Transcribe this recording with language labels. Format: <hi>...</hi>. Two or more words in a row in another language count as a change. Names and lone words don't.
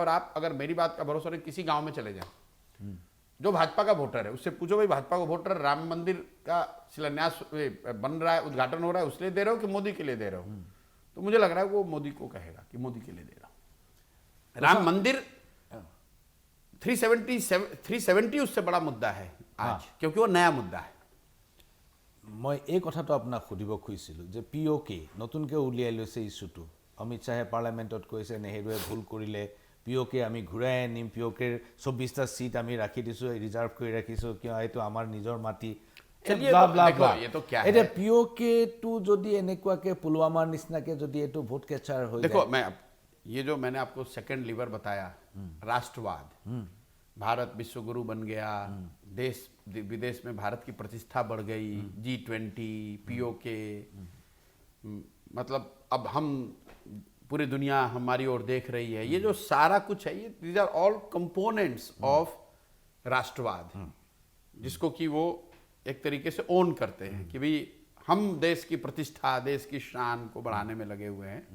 <hi>और आप अगर मेरी बात का भरोसा नहीं, किसी गांव में चले जाएं, जो भाजपा का वोटर है उससे पूछो भाई भाजपा का वोटर राम मंदिर का शिलान्यास बन रहा है, उद्घाटन हो रहा है, उसलिए दे रहे हो कि मोदी के लिए दे रहे हो, तो मुझे लग रहा है वो मोदी को कहेगा कि मोदी के लिए दे रहा हूं। राम मंदिर 370 उससे बड़ा मुद्दा है आज, क्योंकि वो नया मुद्दा है।</hi> <as>মই এই কথাটো আপোনাক সুধিব খুজিছিলোঁ যে POK নতুনকৈ উলিয়াই লৈছে ইছ্যুটো। অমিত শ্বাহে পাৰ্লামেণ্টত কৈছে নেহেৰুৱে ভুল কৰিলে, POK আমি ঘূৰাই আনিম, POKৰ 24টা ছিট আমি ৰাখি দিছোঁ, ৰিজাৰ্ভ কৰি ৰাখিছোঁ, কিয় এইটো আমাৰ নিজৰ মাটি। এতিয়া POKটো যদি এনেকুৱাকৈ পুলৱামাৰ নিচিনাকৈ যদি এইটো</as> <en>vote catcher</en> <as>হৈ</as> <hi>देखो, मैं ये जो मैंने आपको</hi> <en>second lever</en> <hi>बताया, राष्ट्रवाद, भारत विश्व गुरु बन गया, देश विदेश में भारत की प्रतिष्ठा बढ़ गई, G20, POK, मतलब अब हम पूरी दुनिया हमारी ओर देख रही है, ये जो सारा कुछ है, ये</hi> <en>these are all components of</en> <hi>राष्ट्रवाद, जिसको कि वो एक तरीके से ओन करते हैं कि भाई हम देश की प्रतिष्ठा, देश की शान को बढ़ाने में लगे हुए हैं।</hi>